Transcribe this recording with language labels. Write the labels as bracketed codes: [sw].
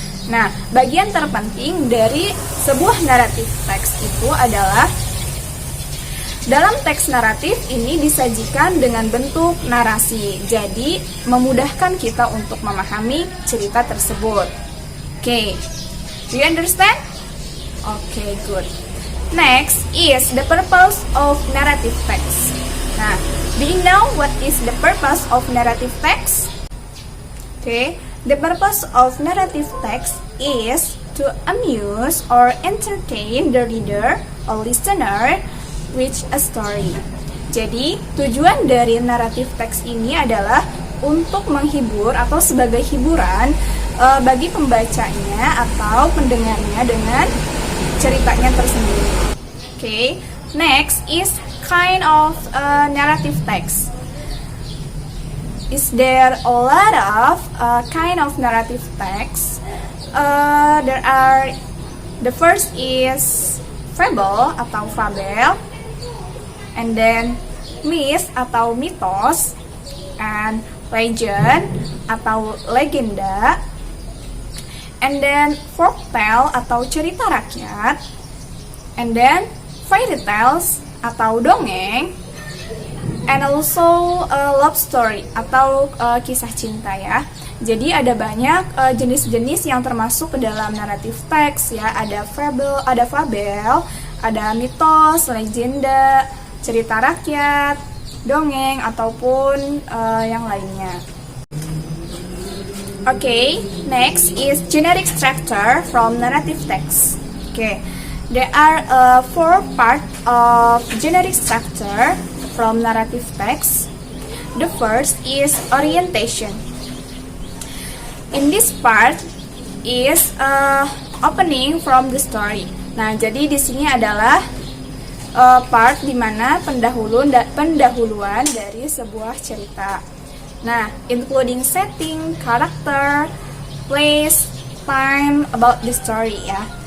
[id] Nah, bagian terpenting dari sebuah naratif teks itu adalah dalam teks naratif ini disajikan dengan bentuk narasi, jadi memudahkan kita untuk memahami cerita tersebut. [en] Okay, do you understand? Okay, good. Next is the purpose of narrative text. Nah, do you know what is the purpose of narrative text? Okay, the purpose of narrative text is to amuse or entertain the reader or listener with a story. [id] Jadi, tujuan dari naratif teks ini adalah untuk menghibur atau sebagai hiburan bagi pembacanya atau pendengarnya dengan ceritanya tersendiri. [en] Okay, next is kind of narrative text. Is there a lot of kind of narrative text? There are, the first is fable atau fabel, and then myth atau mitos, and legend atau legenda, and then folktale [id] atau cerita rakyat, [en] and then fairy tales atau dongeng, and also love story [id] atau kisah cinta [en] ya. [id] Jadi ada banyak jenis-jenis yang termasuk ke dalam naratif teks ya. Ada fabel, ada mitos, legenda, cerita rakyat, dongeng ataupun yang lainnya. [en] Okay, next is generic structure from narrative text. Okay, there are four parts of generic structure from narrative text. The first is orientation. In this part is opening from the story. [id] Nah, jadi di sini adalah part di mana pendahuluan dari sebuah cerita. [en] Nah, including setting, character, place, time, about the story [id] ya.